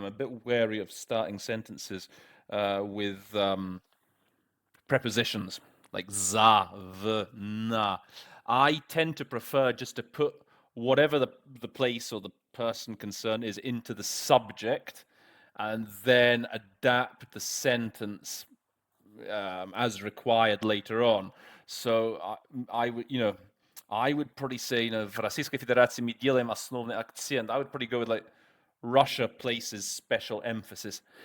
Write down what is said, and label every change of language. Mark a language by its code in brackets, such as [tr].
[en] I'm a bit wary of starting sentences with prepositions like za, v, na. I tend to prefer just to put whatever the place or the person concerned is into the subject, and then adapt the sentence as required later on. So I would probably say, [ru] в Российской Федерации мы делаем основной акцент. [en] I would probably go with like Russia places special emphasis.